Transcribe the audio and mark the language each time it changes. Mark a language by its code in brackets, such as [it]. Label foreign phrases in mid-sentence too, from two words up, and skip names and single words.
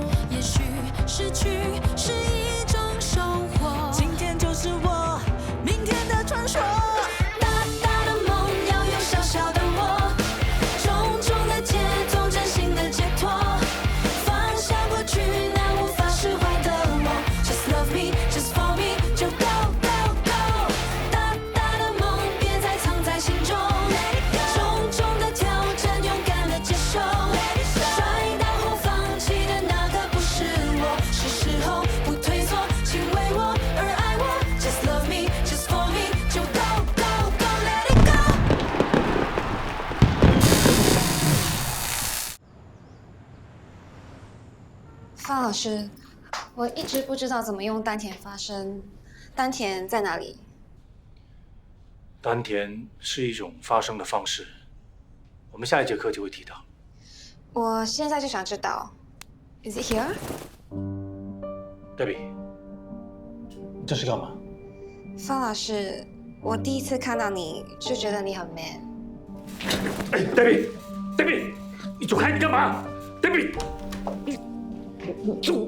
[zh] 也许失去是一种收获，今天就是我明天的传说。大大的梦要有小小的我，重重的节奏，真心的解脱，放下过去那无法释怀的我。 [en] Just love me, just for me， [zh] 就 [en] go go go。 [zh] 大大的梦别再藏在心中，重重的挑战勇敢的接受，摔倒后放弃的那个不是我，是时候不退缩，请为我而爱我。 [en] Just love me, just for me， [zh] 就 [en] go go go let it go。 [zh] 方老师，我一直不知道怎么用丹田发声，丹田在哪里？丹田是一种发声的方式，我们下一节课就会提到。我现在就想知道 ， [en] Is it here？ [zh] Debbie， 这是干嘛？方老师，我第一次看到你就觉得你很 man。哎 ，Debbie， 你走开，你干嘛 ？Debbie， 你走。